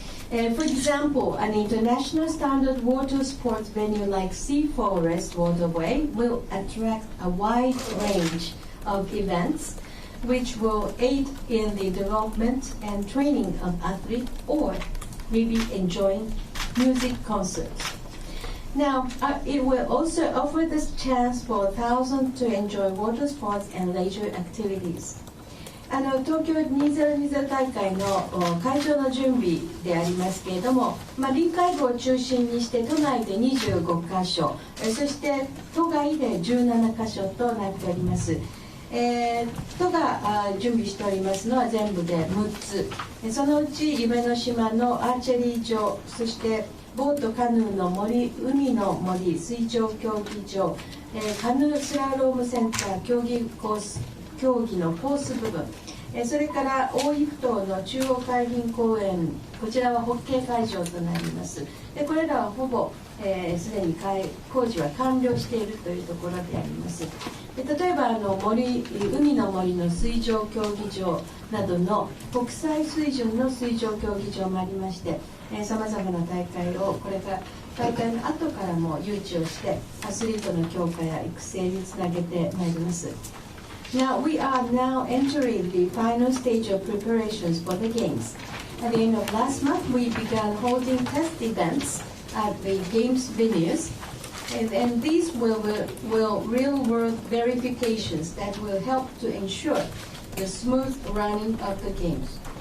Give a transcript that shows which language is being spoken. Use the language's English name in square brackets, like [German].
[English] For example, an international standard water sports venue like Sea Forest Waterway will attract a wide range of events which will aid in the development and training of athletes, or maybe enjoying music concerts. Now, it will also offer this chance for thousands to enjoy water sports and leisure activities. [Japanese] 東京2020大会の会場の準備でありますけれども、臨海部を中心にして都内で25カ所、そして都外で17カ所となっております。都が準備しておりますのは全部で6つ。そのうち夢の島のアーチェリー場、そしてボートカヌーの森、海の森水上競技場、カヌースラロームセンター競技のコース部分、それから大井ふ頭の中央海浜公園、こちらはホッケー会場となります。でこれらはほぼすでに工事は完了しているというところであります。で例えば海の森の水上競技場などの国際水準の水上競技場もありまして、さまざまな大会をこれから大会の後からも誘致をしてアスリートの強化や育成につなげてまいります。 [English] Now we are now entering the final stage of preparations for the Games. At the end of last month, we began holding test events at the Games venues, and these will real-world verifications that will help to ensure the smooth running of the Games.